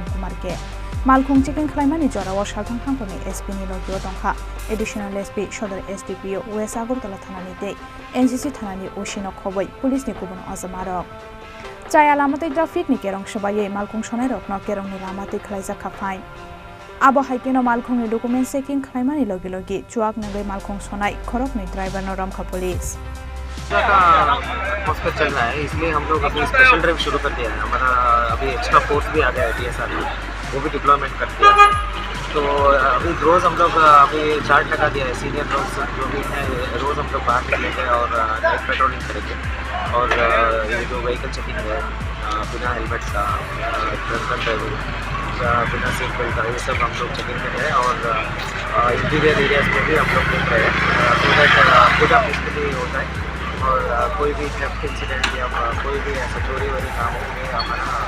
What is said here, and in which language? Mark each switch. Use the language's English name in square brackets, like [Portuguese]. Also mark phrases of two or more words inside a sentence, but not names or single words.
[Kok Borok] Kumar ke Malkhung checking khlaimani jorao Salthang Hangkhorni SP ni logio tongkha [English] additional SP [Kok Borok] Shodar SDPO West Agartala thanani tei NCC thanani Oshino khoboi police ni kubun azamarok Chaya lamate traffic ni kerong sabaye Malkhung sonai rokno kerong ni lamate khlaijak khafain abo haikeno Malkhung ni [English] document checking [Kok Borok] khlaimani logi logi chuak nangai Malkhung sonai Khorokni driver no Wngkhorkha police [Hindi] हॉस्पिटल चल रहा है इसलिए हम लोग अभी [English] special drive [Hindi] शुरू कर दिया है हमारा अभी [English] extra force [Hindi] भी आ गया है DSR में वो भी डिप्लॉयमेंट कर दिया है तो अभी रोज़ हम लोग अभी चार्ज लगा दिया है सीनियर लोग जो भी हैं रोज़ हम लोग बाहर निकलेंगे और [English] night patrolling [Hindi] करेंगे और ये जो [English] vehicle checking [Hindi] है बिना हेलमेट का [English] drunken driving [Hindi] या बिना [English] seat belt [Hindi] का ये सब हम लोग चेकिंग कर रहे हैं और [English] interior areas [Hindi] में भी हम लोग देख रहे हैं [English] so that [Hindi] पूरा पीसफुली होता है और कोई भी [English] theft incident [Hindi] या कोई भी ऐसा चोरी वोरी काम होंगे हमारा